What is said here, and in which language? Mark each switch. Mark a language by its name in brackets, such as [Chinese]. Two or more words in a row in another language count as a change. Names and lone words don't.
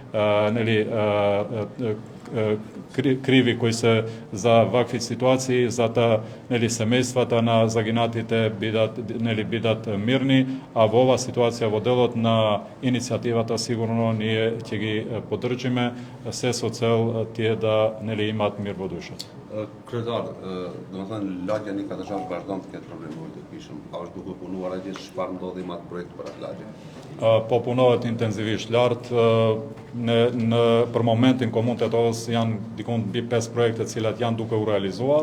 [Macedonian] криви кои се за вакви ситуации, за да семејствата на загинатите бидат мирни, а во ова ситуација во делот на иницијативата сигурно ние ќе ги поддржиме се со цел тие да имаат мир во душата. [Albanian] Kryetar, domethënë lagja një katërshash vazhdon të ketë probleme të kishëm. A është duke punuar atje çfarë ndodhi me atë projekt për atë lagje? Po punohet intenzivisht lart. Për momentin komunë Tetovës janë dikun mbi 5 projekte të cilat janë duke u realizuar.